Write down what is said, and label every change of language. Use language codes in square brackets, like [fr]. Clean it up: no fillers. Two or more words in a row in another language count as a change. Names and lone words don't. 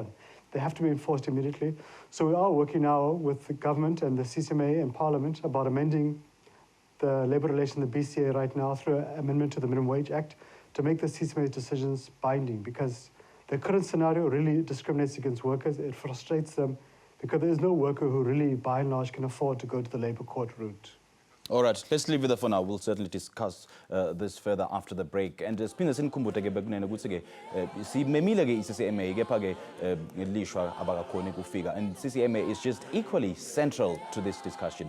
[en] They have to be enforced immediately. So we are working now with the government and the CCMA and Parliament about amending the labour relation, the BCA right now, through an amendment to the Minimum Wage Act to make the CCMA decisions binding, because the current scenario really discriminates against workers. It frustrates them because there is no worker who really, by and large, can afford to go to the labour court route. All right, let's leave it there for now. We'll certainly discuss this further after the break. [zu] And siphinde senikhumbuze ke bekunene ukuthi ke simemile ke i-CCMA kepha ke ngelishwa abakakhoni kufika, [en] and CCMA is just equally central to this discussion.